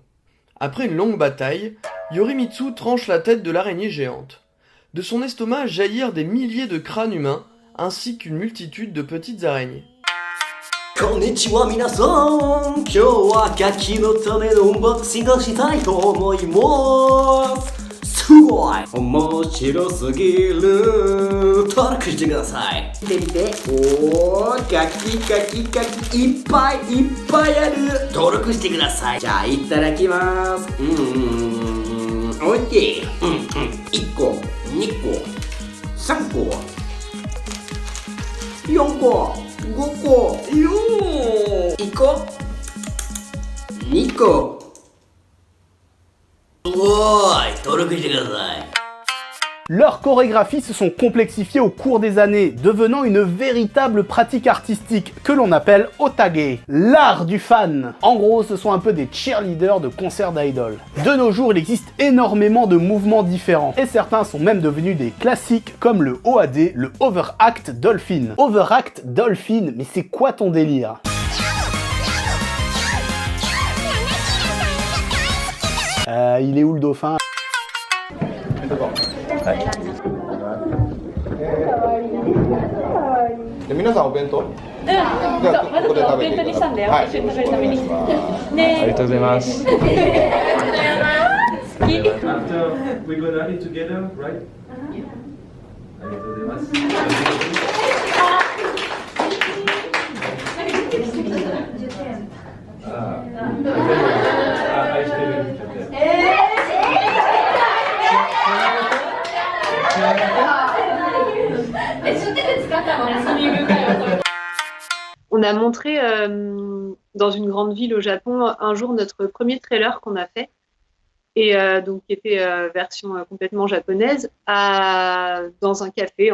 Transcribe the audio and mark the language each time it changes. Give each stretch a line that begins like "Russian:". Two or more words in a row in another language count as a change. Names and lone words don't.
French: Après une longue bataille, Yorimitsu tranche la tête de l'araignée géante. De son estomac jaillirent des milliers de crânes humains, ainsi qu'une multitude de petites araignées.
Japanese: こんにちは 皆さん、今日 は ガキ の ため の unboxing をしたいと思います。すごい面白すぎる。登録してください。見てみて。おー、ガキガキガキいっぱいいっぱいある。登録してください。じゃあいただきます。おいしい。1個、2個、3個、4個、5個、1個、2個。すごい、登録してください。
French: Leurs chorégraphies se sont complexifiées au cours des années, devenant une véritable pratique artistique que l'on appelle otage, l'art du fan. En gros, ce sont un peu des cheerleaders de concerts d'idoles. De nos jours, il existe énormément de mouvements différents, et certains sont même devenus des classiques comme le OAD, le Overact Dolphin. Overact Dolphin, mais c'est quoi ton délire ? Il est où le dauphin ?
Japanese: 皆さんお弁当？じゃあここで食べてください。はい。一緒に食べるために。ね。ありがとうございます。
English: ありがとうございます。After we go down together, right?
Japanese: ありがとうございます。愛してる。
French: On a montré dans une grande ville au Japon un jour notre premier trailer qu'on a fait, et donc qui était version complètement japonaise, dans un café.